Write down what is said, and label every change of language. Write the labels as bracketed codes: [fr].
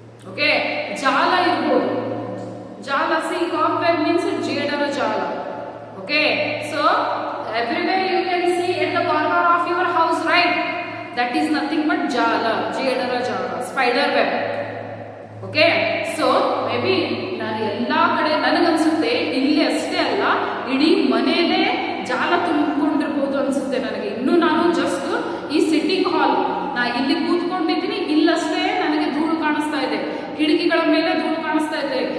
[kn] Okay, ಜಾಲ ಇರ್ಬೋದು. ಜಾಲ, ಸಿ [en] cobweb means [kn] ಜೇಡರ ಜಾಲ. [en] Okay, so everywhere you can see at the corner of your house, right? That is nothing but jala, jedara jala, spider web. Okay, so maybe [kn] ನಾನು ಎಲ್ಲಾ ಕಡೆ ನನಗನ್ಸುತ್ತೆ ಇಲ್ಲಿ ಅಷ್ಟೇ ಅಲ್ಲ, ಇಡೀ ಮನೆಯಲ್ಲೇ ಜಾಲ ತುಂಬಿಕೊಂಡಿರ್ಬೋದು ಅನ್ಸುತ್ತೆ ನನಗೆ. ಇನ್ನು ನಾನು ಜಸ್ಟ್ ಈ ಸಿಟ್ಟಿಂಗ್ ಹಾಲ್, ನಾ ಇಲ್ಲಿ ಕೂತ್ಕೊಂಡಿದ್ದೀನಿ, ಇಲ್ಲಷ್ಟೇ ನನಗೆ ಧೂಳು ಕಾಣಿಸ್ತಾ ಇದೆ, ಕಿಟಕಿಗಳ ಮೇಲೆ ಧೂಳು ಕಾಣಿಸ್ತಾ ಇದೆ.